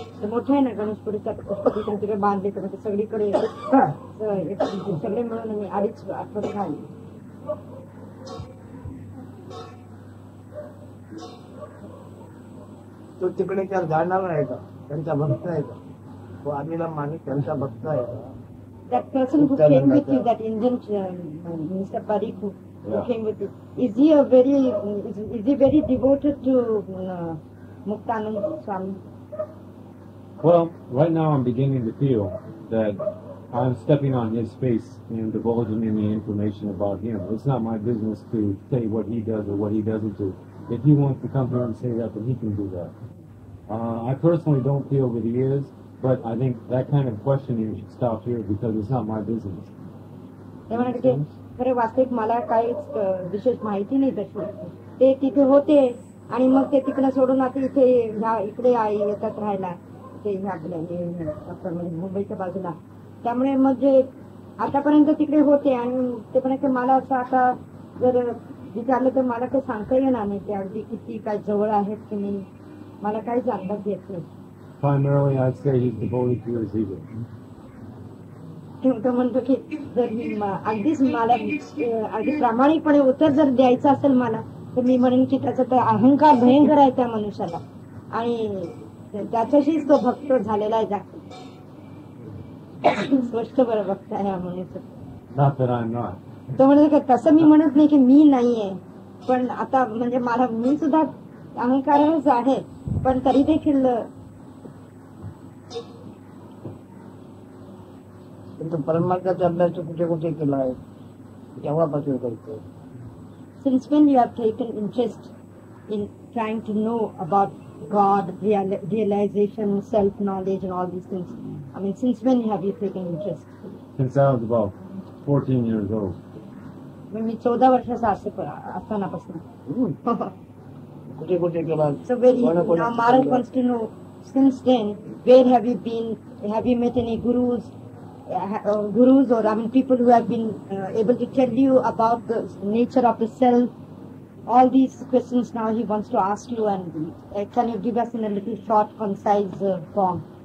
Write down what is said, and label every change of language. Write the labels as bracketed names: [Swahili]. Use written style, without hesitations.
[Marathi] मोठं आहे ना गणेशपुरीचा तिकडे बांधले तर ते सगळीकडे सगळे मिळून मी अडीच आठवडे झाले. तो तिकडे त्या जाणार आहे का? त्यांचा भक्त आहे का? तो आलेला माणूस त्यांचा भक्त आहे का? [English] That person who came with you, that Indian Mr. Parikh who came with you, is he very devoted to Muktanand Swami? Well, right now I'm beginning to feel that I'm stepping on his space and divulging any information about him. It's not my business to say what he does or what he doesn't do. If he wants to come here and say that, then he can do that. I personally don't feel that he is, but I think that kind of questioning should stop here because it's not my business. [Marathi] ते म्हणाले की खरं वास्तविक मला काहीच विशेष माहिती नाही तशी. ते तिथे होते आणि मग ते तिकडे सोडून आता इथे इकडे येतात राहायला ते मुंबईच्या बाजूला. त्यामुळे मग जे आतापर्यंत तिकडे होते आणि ते म्हणाले मला असं आता जर विचारलं तर मला काही सांगता येणार नाही की अगदी किती काय जवळ आहेत की नाही. मला काहीच अंदाज येत नाही. [English] Primarily, I'd say he's devoted to his ego. [Marathi] तो म्हणतो की जर अगदीच मला अगदी प्रामाणिकपणे उत्तर जर द्यायचं असेल मला तर मी म्हणेन की त्याचा तर अहंकार भयंकर आहे त्या मनुष्याला आणि त्याच्याशीच तो भक्त झालेला आहे. स्पष्ट बरं भक्त आहे हा मनुष्य. [English] Not that I'm not. [Marathi] तो म्हणतो की तसं मी म्हणत नाही की मी नाहीये, पण आता म्हणजे मला मी सुद्धा अहंकारच आहे, पण तरी देखील परमार्थाचा अभ्यास कुठे कुठे केला आहे केव्हापासून करतो? [English] Since when you have taken interest in trying to know about God, realization, self-knowledge and all these things? I mean, since when have you taken interest? Since I was about 14 years old. [Marathi] मी 14 वर्षाचा असतानापासून. कुठे कुठे केला? [English] So now Maharaj wants to know, since then, where have you been? Have you met any gurus? Gurus or I mean people who have been able to tell you about the nature of the self? All these questions now he wants to ask you, and can you give us in a little short, concise form?